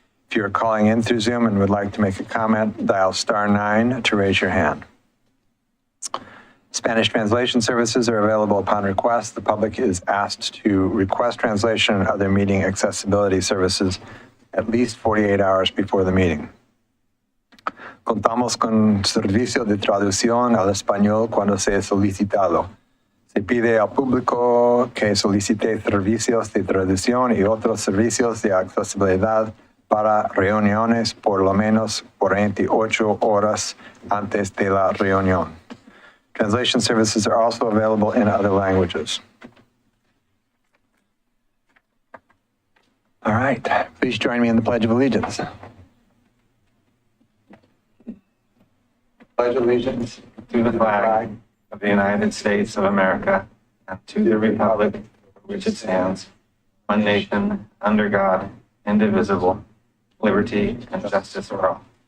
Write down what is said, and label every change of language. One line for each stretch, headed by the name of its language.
English: If you are calling in through Zoom and would like to make a comment, dial *9 to raise your hand. Spanish translation services are available upon request. The public is asked to request translation and other meeting accessibility services at least 48 hours before the meeting.
Spanish: Contamos con servicio de traducción al español cuando sea solicitado. Se pide al público que solicite servicios de traducción y otros servicios de accesibilidad para reuniones por lo menos 48 horas antes de la reunión.
English: Translation services are also available in other languages. All right, please join me in the Pledge of Allegiance. Pledge allegiance to the flag of the United States of America and to the republic for which it stands, one nation, under God, indivisible, liberty and justice for all.